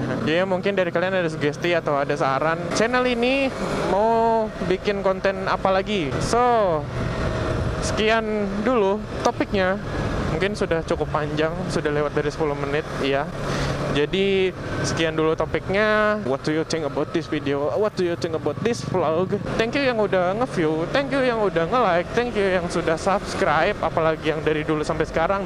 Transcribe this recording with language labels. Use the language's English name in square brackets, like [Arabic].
[Indonesian] Jadi mungkin dari kalian ada sugesti atau ada saran channel ini mau bikin konten apa lagi. So sekian dulu topiknya. Mungkin sudah cukup panjang, sudah lewat dari 10 menit, iya. Jadi sekian dulu topiknya. [English] What do you think about this video? What do you think about this vlog? Thank you [Indonesian] yang udah nge-view, thank you yang udah nge-like, thank you yang sudah subscribe, apalagi yang dari dulu sampai sekarang.